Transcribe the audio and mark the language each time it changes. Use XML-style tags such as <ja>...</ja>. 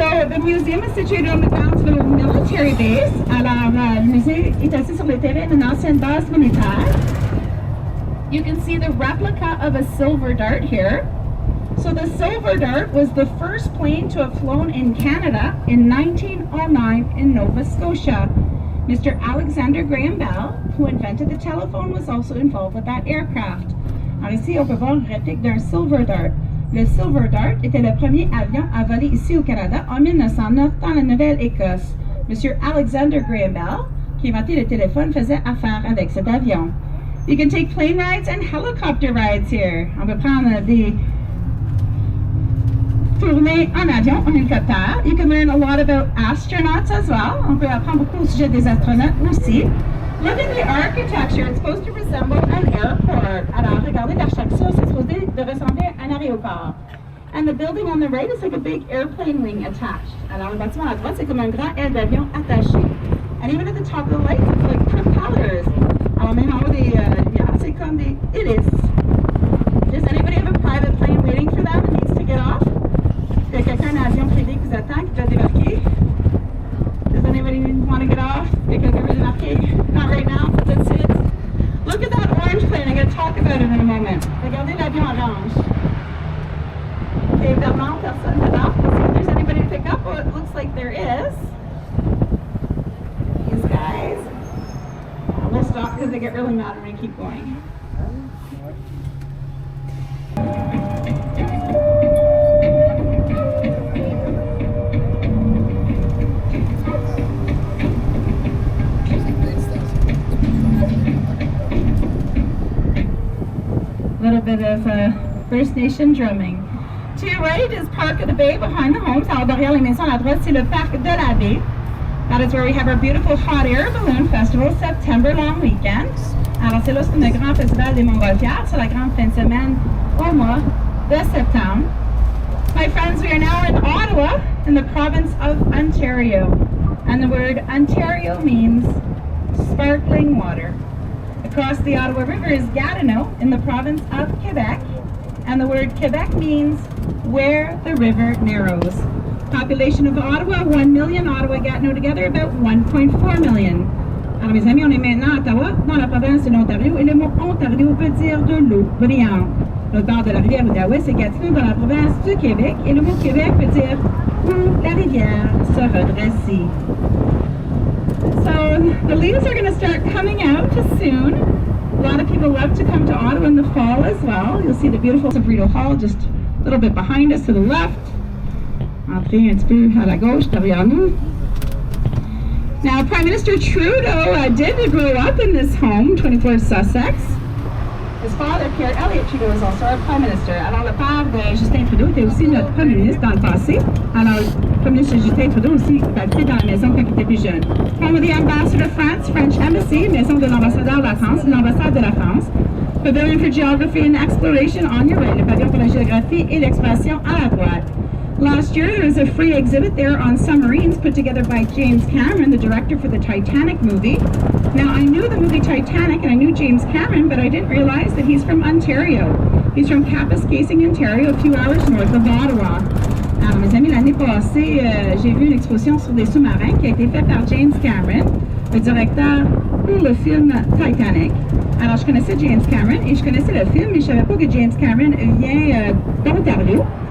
<en>the museum is situated on the grounds of a military base.</en> <fr>Alors, le musée est assis sur le terrain d'une ancienne base militaire.</fr> <en>You can see the replica of a silver dart here. So the silver dart was the first plane to have flown in Canada in 1909 in Nova Scotia. Mr. Alexander Graham Bell, who invented the telephone, was also involved with that aircraft.</en> <fr>Alors ici, on peut voir une réplique d'un silver dart. Le Silver Dart était le premier avion à voler ici au Canada en 1909 dans la Nouvelle-Écosse. Monsieur Alexander Graham Bell, qui a inventé le téléphone, faisait affaire avec cet avion.</fr> <en>You can take plane rides and helicopter rides here.</en> <fr>On peut prendre des tournées en avion, en hélicoptère.</fr> <en>You can learn a lot about astronauts as well.</en> <fr>On peut apprendre beaucoup au sujet des astronautes aussi.</fr> <en>Look at the architecture. It's supposed to resemble an airport.</en> <fr>Alors, regardez l'architecture, c'est supposé de ressembler à un aéroport.</fr> <en>And the building on the right is like a big airplane wing attached.</en> <fr>Alors, le bâtiment à droite, c'est comme un grand aile d'avion attaché.</fr> <en>And even at the top of the lights, it's like propellers.</en> <fr>Alors, même en haut des c'est comme des hélices.</fr> <en>Does anybody have a private plane waiting for them and needs to get off?</en> <fr>Est-ce qu'il y a quelqu'un un avion privé qui vous attend, qui doit débarquer?</fr> <en>Does anybody want to get off? Because there is an arcade. Not right now, but that's it. Look at that orange plane. I'm going to talk about it in a moment.</en> <fr>Regardez l'avion orange. Okay, Vermont, personne dedans.</fr> <en>Let's see if there's anybody to pick up. Well, it looks like there is. These guys. We'll stop because they get really mad when we keep going. A little bit of First Nation drumming. To your right is Park of the Bay behind the homes.</en> <fr>Alors derrière les maisons à la droite, c'est le Parc de la Baie.</fr> <en>That is where we have our beautiful hot air balloon festival, September long weekend.</en> <fr>Alors c'est là qu'on a le grand festival des Montgolfières, c'est la grande fin de semaine au mois de septembre.</fr> <en>My friends, we are now in Ottawa, in the province of Ontario. And the word Ontario means sparkling water. Across the Ottawa River is Gatineau in the province of Quebec, and the word Quebec means where the river narrows. Population of Ottawa, 1 million. Ottawa, Gatineau together, about 1.4 million.</en> <fr>Alors mes amis, on est maintenant à Ottawa, dans la province de l'Ontario, et le mot Ontario veut dire de l'eau brillante. Le bord de la rivière Outaouais, c'est Gatineau dans la province du Québec, et le mot Québec veut dire où la rivière se redresse.</fr> <en>So the leaves are going to start coming out soon. A lot of people love to come to Ottawa in the fall as well. You'll see the beautiful Sabrito Hall just a little bit behind us to the left.</en> <fr>Après, un petit peu à la gauche, derrière nous.</fr> <en>Now, Prime Minister Trudeau did grow up in this home, 24 Sussex. His father, Pierre Elliott Trudeau, was also our Prime Minister.</en> <fr>Alors, le père de Justin Trudeau était aussi notre Premier ministre dans le passé. Alors, le Premier ministre Justin Trudeau aussi habitait dans la maison quand il était plus jeune.</fr> <en>Home of the Ambassador of France, French Embassy,</en> <fr>maison de l'ambassadeur de la France, l'ambassade de la France.</fr> <en>Pavilion for Geography and Exploration on your right,</en> <fr>le pavillon pour la géographie et l'exploration à la droite.</fr> <en>Last year, there was a free exhibit there on submarines put together by James Cameron, the director for the Titanic movie. Now, I knew the movie Titanic and I knew James Cameron, but I didn't realize that he's from Ontario. He's from Kapuskasing, Ontario, a few hours north of Ottawa.</en> <fr>Alors, mes amis, l'année passée, j'ai vu une exposition sur des sous-marins qui a été faite par James Cameron, le directeur pour le film Titanic. Alors, je connaissais James Cameron et je connaissais le film, mais je ne savais pas que James Cameron vient d'Ontario.</fr>